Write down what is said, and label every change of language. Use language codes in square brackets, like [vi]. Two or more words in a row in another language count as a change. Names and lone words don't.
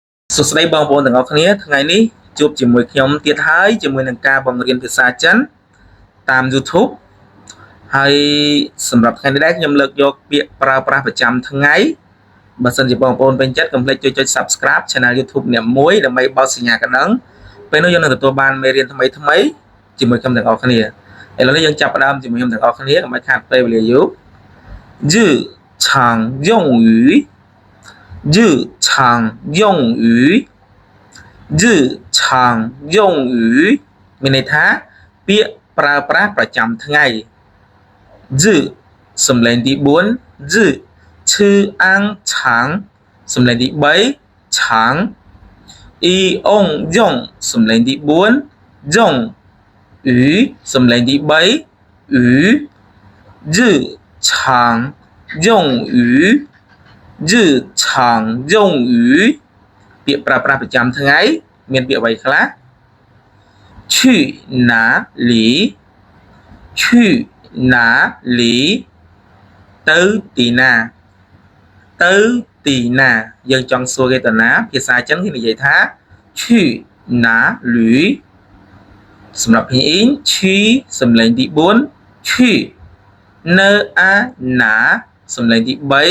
[km] សួស្តីបងប្អូនទាំងអស់គ្នាថ្ងៃនេះជួបជាមួយខ្ញុំទៀតហើយជាមួយនឹងការបង្រៀនភាសាចិនតាម YouTube ហើយសម្រាប់ថ្ងៃនេះដែរខ្ញុំលើកយកពាក្យ ប្រើប្រាស់ប្រចាំថ្ងៃបើសិនជាបងប្អូនពេញចិត្តកុំភ្លេចចុច Subscribe Channel YouTube អ្នកមួយដើម្បីបោះស ញ្ញាកណ្ដឹងពេលនោះយើងនឹងទទួលបានមេរៀនថ្មីជាមួយខ្ញុំទាំងអស់គ្នាឥឡូវនេះយើង ចាប់ផ្ដើមជាមួយខ្ញុំទាំងអស់គ្នាកុំឲ្យខាតពេលវេលាយូរ [zh] 日常用语日常用语日常用语 [km] មានន័យថាពាក្យប្រើប្រាស់ប្រចាំថ្ងៃ日សំឡេងទី4日ឈឺអាំងឆាងសំឡេងទី3ឆាងអ៊ីអុងយ៉ុងសំឡេងទី 4យ៉ុងអ៊ីសំឡេងទី3អ៊ី [zh] 日常用语日常用语 [km] ពាក្យប្រើប្រាស់ប្រចាំថ្ងៃមានពាក្យអ្វីខ្លះ [zh] 去哪里去哪里 [km] ទៅទីណាទៅទីណាយើងចង់សួរគេទៅណាភាសាចិនគេនិយាយថា [zh] 去哪里 [km] សម្រាប់ភាសាអ៊ីងឈីសំឡេងទី4ឈីនៅអាណាសំឡេងទី